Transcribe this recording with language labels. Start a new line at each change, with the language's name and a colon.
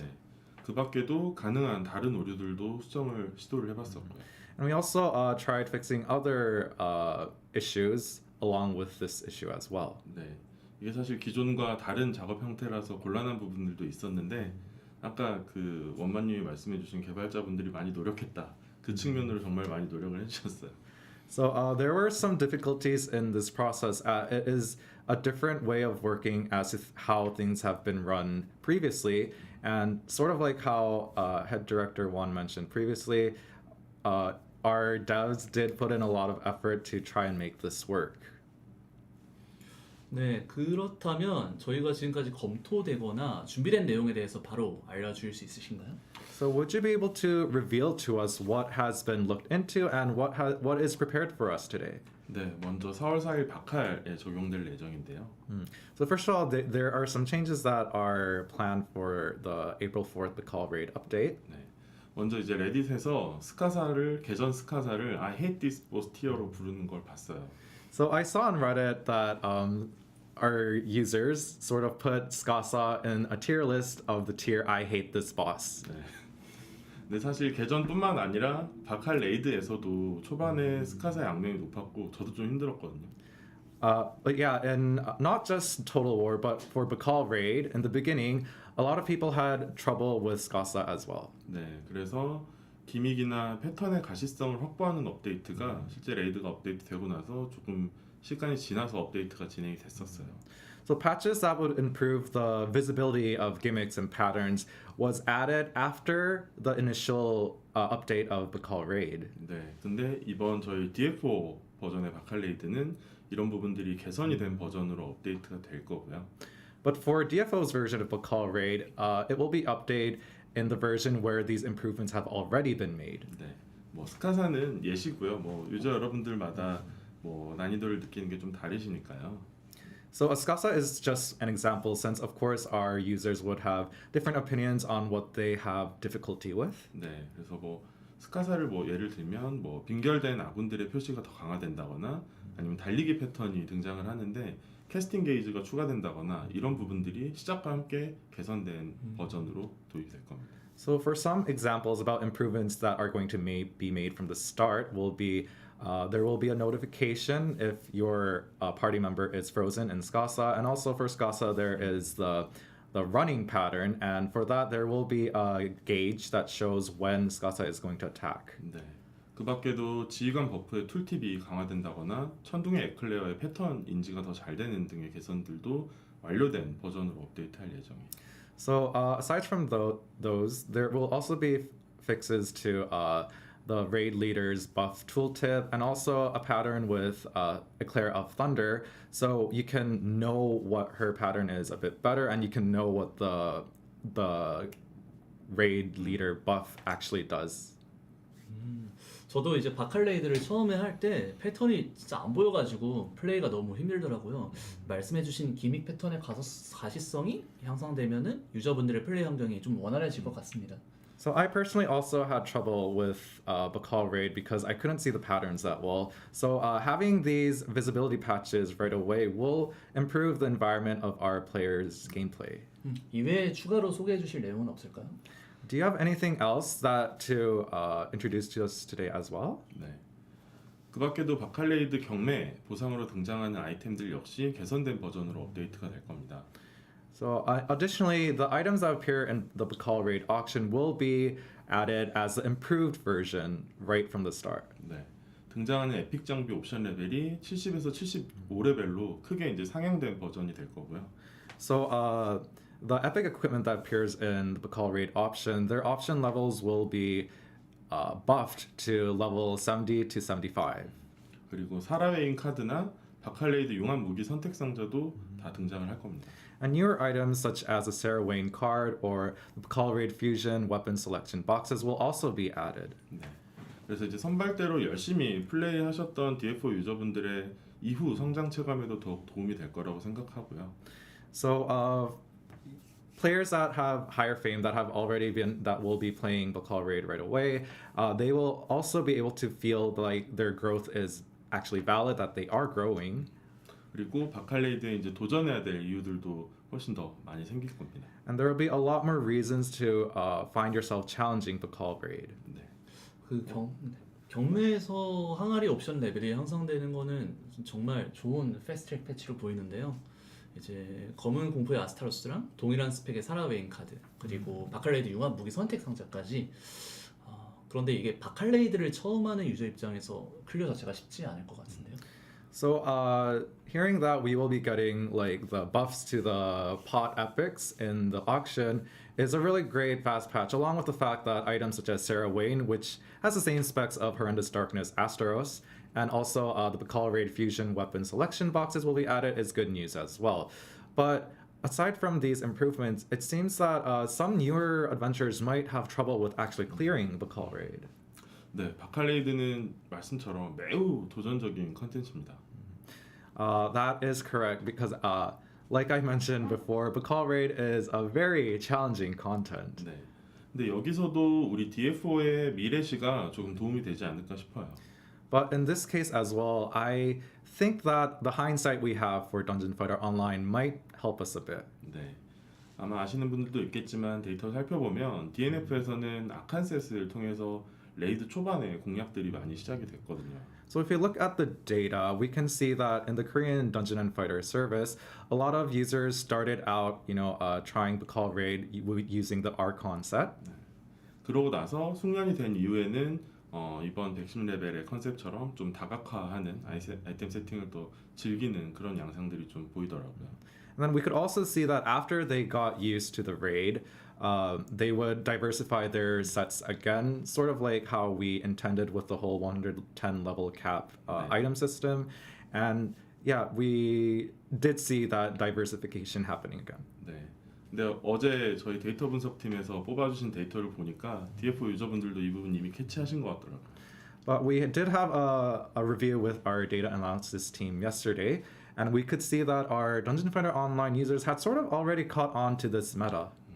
Korean: 네. 그 밖에도 가능한 다른 오류들도 수정을 시도를 해봤었고요.
English: And we also tried fixing other issues along with this issue as well.
Korean: 네. 이게 사실 기존과 다른 작업 형태라서 곤란한 부분들도 있었는데 아까 그 원만님이 말씀해주신 개발자분들이 많이 노력했다. 그 측면으로 정말 많이 노력을 해주셨어요.
English: So there were some difficulties in this process. It is a different way of working as if how things have been run previously, and sort of like how head director Juan mentioned previously, our devs did put in a lot of effort to try and make this work.
Korean: 네, 그렇다면 저희가 지금까지 검토되거나 준비된 내용에 대해서 바로 알려줄 수 있으신가요?
English: So would you be able to reveal to us what has been looked into and what is prepared for us today?
Korean: 네, 먼저 4월 4일 박할에 적용될 예정인데요.
English: So first of all, there are some changes that are planned for the April 4th the call raid update.
Korean: 네, 먼저 이제 레딧에서 개전 스카사를
English: I hate this boss tier
Korean: 로 부르는 걸 봤어요.
English: So I saw on Reddit that our users sort of put Skasa in a tier list of the tier I hate this boss.
Korean: 네. 근데 사실 개전뿐만 아니라 박할 레이드에서도 초반에 스카사 양명이 높았고 저도 좀 힘들었거든요.
English: But yeah, and not just Total War, but for Bakal Raid, in the beginning, a lot of people had trouble with Skasa as well.
Korean: 네, 그래서 기믹이나 패턴의 가시성을 확보하는 업데이트가 실제 레이드가 업데이트되고 나서 조금 시간이 지나서 업데이트가 진행이 됐었어요.
English: So patches that would improve the visibility of gimmicks and patterns was added after the initial update of Bakal Raid.
Korean: 네, 근데 이번 저희 DFO 버전의 바칼레이드는 이런 부분들이 개선이 된 버전으로 업데이트가 될 거고요.
English: But for DFO's version of Bakal Raid, it will be updated in the version where these improvements have already been made.
Korean: 네, 뭐 스카사는 예시고요. 뭐 유저 여러분들마다 뭐 난이도를 느끼는 게 좀 다르시니까요.
English: So Askasa is just an example since of course our users would have different opinions on what they have difficulty with.
Korean: 네, 그래서 뭐 스카사를 뭐 예를 들면 뭐 빙결된 아군들의 표시가 더 강화된다거나 아니면 달리기 패턴이 등장을 하는데 캐스팅 게이지가 추가된다거나 이런 부분들이 시작과 함께 개선된 버전으로 도입이 될 겁니다.
English: So for some examples about improvements that are going to be made from the start will be there will be a notification if your party member is frozen in Skasa, and also for Skasa there is the running pattern, and for that there will be a gauge that shows when Skasa is going to attack.
Korean: 네. 그 밖에도 지휘관 버프의 툴팁이 강화된다거나 천둥의 에클레어의 패턴 인지가 더 잘 되는 등의 개선들도 완료된 버전으로 업데이트할 예정이에요.
English: So aside from those, there will also be fixes to the raid leader's buff tooltip and also a pattern with Eclair of Thunder, so you can know what her pattern is a bit better and you can know what the raid leader buff actually does.
Korean: 저도 이제 바칼레이드를 처음에 할 때 패턴이 진짜 안 보여가지고 플레이가 너무 힘들더라고요. 말씀해주신 기믹 패턴의 가시성이 향상되면은 유저분들의 플레이 환경이 좀 원활해질 것 같습니다.
English: So I personally also had trouble with Bakal Raid because I couldn't see the patterns that well. So having these visibility patches right away will improve the environment of our players' gameplay.
Korean: 이외에 추가로 소개해주실 내용은 없을까요?
English: Do you have anything else that to introduce to us today as well?
Korean: 네. 그 밖에도 바칼레이드 경매 보상으로 등장하는 아이템들 역시 개선된 버전으로 업데이트가 될 겁니다.
English: So additionally, the items that appear in the Bakal Raid auction will be added as the improved version right from the start.
Korean: 네. 등장하는 에픽 장비 옵션 레벨이 70에서 75레벨로 크게 이제 상향된 버전이 될 거고요.
English: So the epic equipment that appears in the Bakal Raid option, their option levels will be buffed to level 70 to 75.
Korean: 그리고 사라웨인 카드나 바칼레이드 융합 무기 선택 상자도 다 등장을 할 겁니다.
English: And newer items such as the Sarah Wayne card or the Bakal Raid Fusion weapon selection boxes will also be added.
Korean: 네. 그래서 이제 선발대로 열심히 플레이하셨던 DFO 유저분들의 이후 성장 체감에도 더욱 도움이 될 거라고 생각하고요.
English: So players that have higher fame that will be playing Bakal Raid right away, they will also be able to feel like their growth is actually valid, that they are growing.
Korean: 그리고 바칼레이드에 이제 도전해야 될 이유들도 훨씬 더 많이 생길 겁니다.
English: And there will be a lot more reasons to find yourself challenging Bakal Raid.
Korean: 네. 그 경매에서 항아리 옵션 레벨이 향상되는 거는 정말 좋은 패스트트랙 패치로 보이는데요. 이제 검은 공포의 아스타로스랑 동일한 스펙의 사라웨인 카드 그리고 바칼레이드 융합 무기 선택 상자까지. 그런데 이게 바칼레이드를 처음 하는 유저 입장에서 클리어 자체가 쉽지 않을 것 같은데요.
English: So hearing that we will be getting like the buffs to the pot epics in the auction is a really great fast patch, along with the fact that items such as Sarah Wayne, which has the same specs of Horrendous Darkness Astaros, and also the Bakal Raid Fusion weapon selection boxes will be added is good news as well. But aside from these improvements, it seems that some newer adventurers might have trouble with actually clearing Bakal Raid.
Korean: 네, 바칼레이드는 말씀처럼 매우 도전적인 컨텐츠입니다.
English: That is correct because, like I mentioned before, Bakal Raid is a very challenging content.
Korean: 네. 근데 여기서도 우리 DFO의 미래시가 조금 도움이 되지 않을까 싶어요.
English: But in this case as well, I think that the hindsight we have for Dungeon Fighter Online might help us a bit.
Korean: 네. 아마 아시는 분들도 있겠지만 데이터를 살펴보면 DNF에서는 아칸셋을 통해서 레이드 초반에 공략들이 많이 시작이 됐거든요.
English: So if you look at the data, we can see that in the Korean Dungeon and Fighter service, a lot of users started out, trying to call raid using the Archon set.
Korean: 그러고 나서 숙련이 된 이후에는 이번 110레벨의 컨셉처럼 좀 다각화하는 아이템 세팅을 또 즐기는 그런 양상들이 좀 보이더라고요.
English: And then we could also see that after they got used to the raid, they would diversify their sets again, sort of like how we intended with the whole 110 level cap item system. And yeah, we did see that diversification happening again.
Korean: 네. 근데 어제 저희 데이터 분석팀에서 뽑아주신 데이터를 보니까 DFO 유저분들도 이 부분 이미 캐치하신 것 같더라고요.
English: But we did have a review with our data analysis team yesterday, and we could see that our Dungeon Fighter Online users had sort of already caught on to this meta.